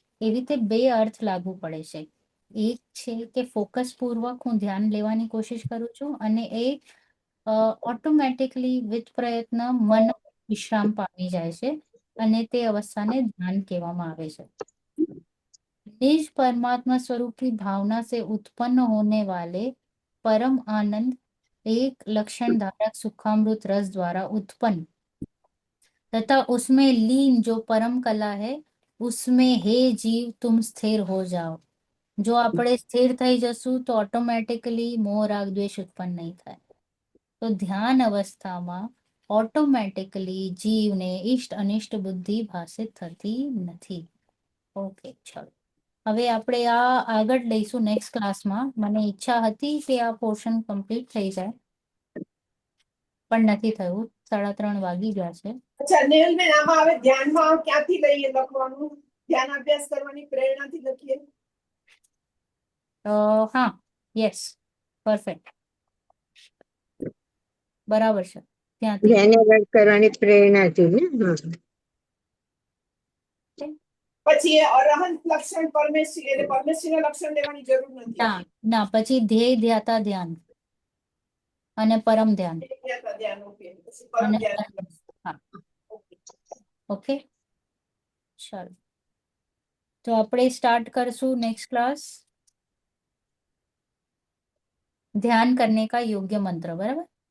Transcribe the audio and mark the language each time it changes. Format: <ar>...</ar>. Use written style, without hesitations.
<gu>એવી રીતે 2 અર્થ લાગુ પડે છે। એક છે કે ફોકસ પૂર્વક હું ધ્યાન લેવાની કોશિશ કરું છું, અને એક ઓટોમેટિકલી વિથ પ્રયત્ન મન વિશ્રામ પામી જાય છે, અને તે અવસ્થાને ધ્યાન કહેવામાં આવે છે।</gu> <hi>निज परमात्मा स्वरूप की भावना से उत्पन्न होने वाले परम आनंद एक लक्षण धारक सुखामृत रस द्वारा उत्पन्न तथा उसमें लीन जो परम कला है, उसमें हे जीव तुम स्थिर हो जाओ।</hi> <gu>જો આપણે સ્થિર થઈ જશું તો ઓટોમેટિકલી મોહ રાગ દ્વેષ ઉત્પન્ન નહીં થાય। તો ધ્યાન અવસ્થામાં ઓટોમેટિકલી જીવને ઇષ્ટ અનિષ્ટ બુદ્ધિ ભાષિત થતી નથી। ઓકે, ચલો, હવે આપણે આ આગળ લઈશું નેક્સ્ટ ક્લાસમાં। મને ઈચ્છા હતી કે આ પોર્શન કમ્પ્લીટ થઈ જાય, પણ નથી થયું, 3:30 વાગી ગયા છે। અચ્છા નેહલબેન, આમાં હવે ધ્યાનમાં ક્યાંથી લઈએ લખવાનું? ધ્યાન અભ્યાસ કરવાની પ્રેરણાથી લખીએ? હા, યસ, પરફેક્ટ, બરાબર છે, ત્યાંથી। ધ્યાન આગળ કરવાની પ્રેરણાથી ને. હા. પછી એ અરહંત લક્ષણ પરમેશ્વરી, એટલે પરમેશ્વરીના લક્ષણ લેવાની જરૂર નથી। ના ના, પછી ધ્યેય ધ્યાતા ધ્યાન અને પરમ ધ્યાન ધ્યાન, ઓકે, પછી પરમ અને ધ્યાન। હા, ઓકે। ઓકે, ચાલો, તો આપણે સ્ટાર્ટ કરશું</gu> <hi>नेक्स्ट क्लास ध्यान करने का योग्य मंत्र, बराबर,</hi>